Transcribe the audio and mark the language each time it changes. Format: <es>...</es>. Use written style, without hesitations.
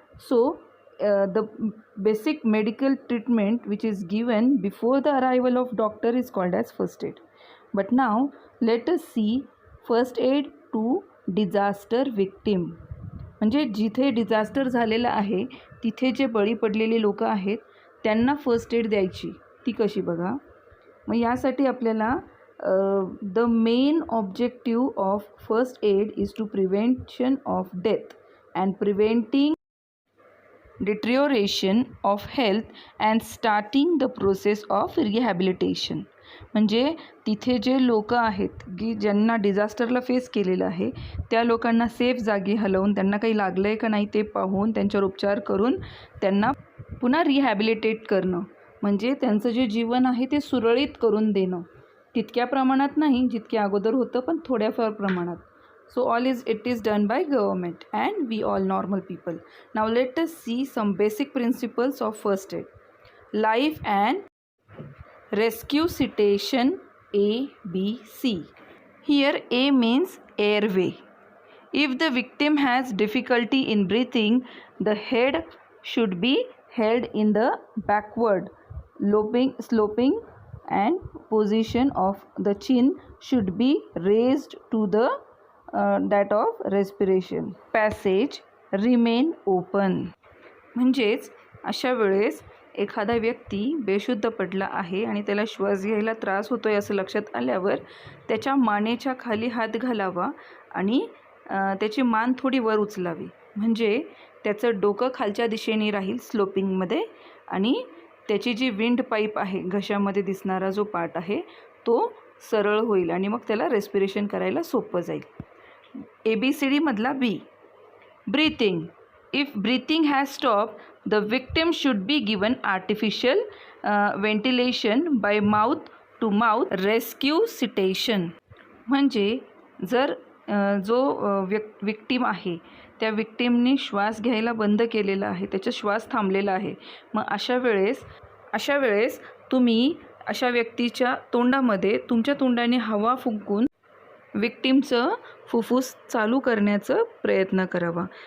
<en>So the basic medical treatment which is given before the arrival of doctor is called as first aid. But now let us see first aid to disaster victim.</en> <mr>म्हणजे जिथे disaster झालेलं आहे तिथे जे बळी पडलेले लोक आहेत त्यांना फर्स्ट एड द्यायची, ती कशी बघा. मग यासाठी आपल्याला</mr> <en>The main objective of first aid is to prevention of death and preventing deterioration of health and starting the process of rehabilitation.</en> <mr>म्हणजे तिथे जे लोक आहेत की ज्यांना डिझास्टरला फेस केलेलं आहे त्या लोकांना सेफ जागी हलवून त्यांना काही लागलं आहे का नाही ते पाहून त्यांच्यावर उपचार करून त्यांना पुन्हा रिहॅबिलिटेट करणं, म्हणजे त्यांचं जे जीवन आहे ते सुरळीत करून देणं. तितक्या प्रमाणात नाही जितक्या अगोदर होतं, पण थोड्याफार प्रमाणात.</mr> <en>So it is done by government and we all normal people. Now let us see some basic principles of first aid. Life and rescue citation A, B, C. Here A means airway. If the victim has difficulty in breathing, the head should be held in the backward, sloping and position of the chin should be raised to the that of respiration. Passage remain open.</en> <mr>म्हणजेच अशा वेळेस एखादा व्यक्ती बेशुद्ध पडला आहे आणि त्याला श्वास घ्यायला त्रास होतोय असं लक्षात आल्यावर त्याच्या मानेच्या खाली हात घालावा आणि त्याची मान थोडी वर उचलावी, म्हणजे त्याचं डोकं खालच्या दिशेने राहील स्लोपिंगमध्ये आणि त्याची जी विंड पाईप आहे, घशामध्ये दिसणारा जो पार्ट आहे तो सरळ होईल आणि मग त्याला रेस्पिरेशन करायला सोपं जाईल. ABCD मधला B. Breathing.</mr> <en>If breathing has stopped, the victim should be given artificial ventilation by mouth to mouth resuscitation.</en> <mr>म्हणजे जर जो विक्टीम आहे त्या विक्टीमने श्वास घ्यायला बंद केलेला आहे, त्याचा श्वास थांबलेला आहे, मग अशा वेळेस तुम्ही अशा व्यक्तीच्या तोंडामध्ये तुमच्या तोंडाने हवा फुंकून विक्टीमचं फुफ्फुस चालू करण्याचा प्रयत्न करावा.</mr>